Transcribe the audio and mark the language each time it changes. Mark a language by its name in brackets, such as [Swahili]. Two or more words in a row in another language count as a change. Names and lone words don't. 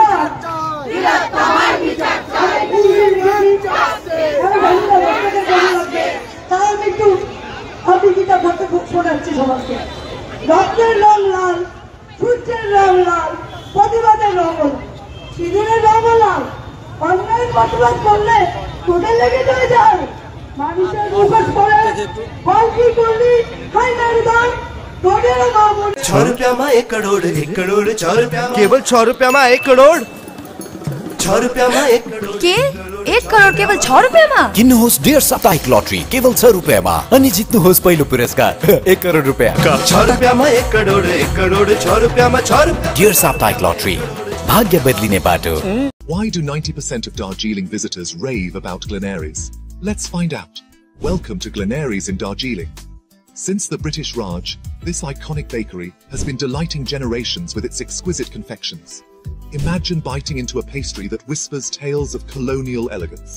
[Bangla] রক্তের রং লাল, সূর্যের রং লাল, প্রতিবাদের রং সিঁদুরের রং লাল। অন্যায় প্রতিবাদ করলে তোদের লেগে যায়, মানুষের মুখোশ করে ফল কি করলি হাইনার দাম। [Hindi] ₹6 में 1 करोड़, 1 करोड़ ₹6 केवल ₹6 में 1 करोड़। ₹6 में 1 करोड़ के 1 करोड केवल ₹6 में? [Nepali] किन्नुहोस् डेढ साप्ताहिक लटरी केवल ₹6 में अनि जित्नुहोस् पहिलो पुरस्कार ₹1 करोड [Hindi] ₹6 में 1 करोड़, 1 करोड़ ₹6 में ₹6। [Nepali] डेढ साप्ताहिक लटरी भाग्य बदलिने बाटो। [English] Why do 90% of Darjeeling visitors rave about Glenaries? Let's find out. Welcome to Glenaries in Darjeeling. Since the British Raj, this iconic bakery has been delighting generations with its exquisite confections. Imagine biting into a pastry that whispers tales of colonial elegance.